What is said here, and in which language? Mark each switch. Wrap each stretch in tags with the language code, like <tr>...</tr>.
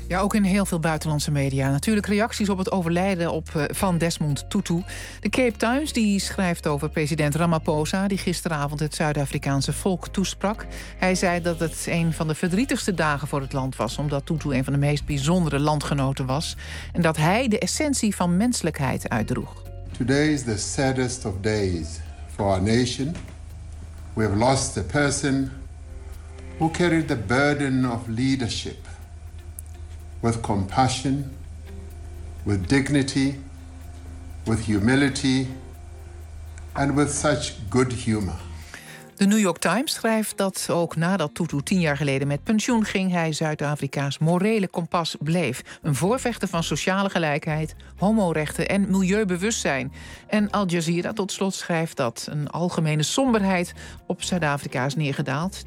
<nl>Ja, ook in heel veel buitenlandse media. Natuurlijk reacties op het overlijden van Desmond Tutu. De Cape Times die schrijft over president Ramaphosa, die gisteravond het Zuid-Afrikaanse volk toesprak. Hij zei dat het een van de verdrietigste dagen voor het land was, omdat Tutu een van de meest bijzondere landgenoten was en dat hij de essentie van menselijkheid uitdroeg.</nl> <en>Today is the saddest of days for our nation. We have lost a person who carried the burden of leadership with compassion, with dignity, with humility and with such good humor.</en> <nl>De New York Times schrijft dat ook nadat Tutu 10 jaar geleden met pensioen ging, hij Zuid-Afrika's morele kompas bleef. Een voorvechter van sociale gelijkheid, homorechten en milieubewustzijn. En Al Jazeera tot slot schrijft dat een algemene somberheid op Zuid-Afrika is neergedaald.</nl>